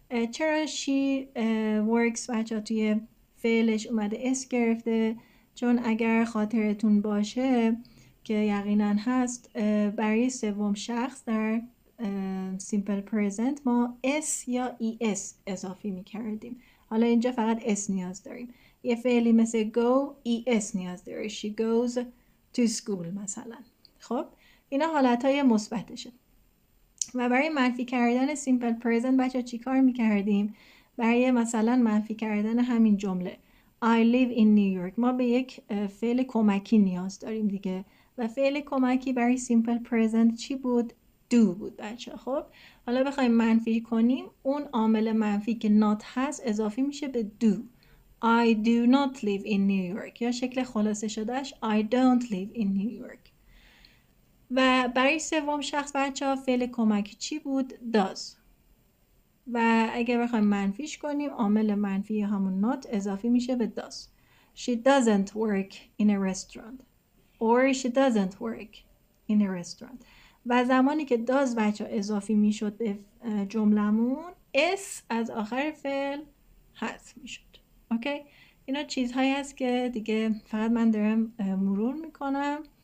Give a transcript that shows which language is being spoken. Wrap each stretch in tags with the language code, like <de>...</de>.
<fa>چرا</fa> <en>she works</en> <fa>بچه توی فعلش اومده اس گرفته؟ چون اگر خاطرتون باشه که یقینا هست، برای سوم شخص در simple present ما s یا es اضافی می کردیم. حالا اینجا فقط s نیاز داریم. یه فعلی مثل go es نیاز داره.</fa> <en>She goes to school مثلا.</en> <fa>خب اینا حالتهای مثبتشه. و برای منفی کردن simple present بچه چی کار می کردیم؟ برای مثلا منفی کردن همین جمله</fa> <en>I live in New York</en> <fa>ما به یک فعل کمکی نیاز داریم دیگه. و فعل کمکی برای simple present چی بود؟ do بود بچه. خب حالا بخوایم منفی کنیم، اون عامل منفی که not هست اضافی میشه به do.</fa> <en>I do not live in New York</en> <fa>یا شکل خلاصه شدهش</fa> <en>I don't live in New York.</en> <fa>و برای سوم شخص بچه ها فعل کمکی چی بود؟ does. و اگر بخوایم منفیش کنیم، عامل منفی همون not اضافی میشه به does.</fa> <en>She doesn't work in a restaurant or she doesn't work in a restaurant.</en> <fa>و زمانی که does بچه اضافی میشد به جملمون، s از آخر فعل حذف میشد. اوکی؟ اینا چیزهایی هست که دیگه فقط من دارم مرور میکنم.</fa>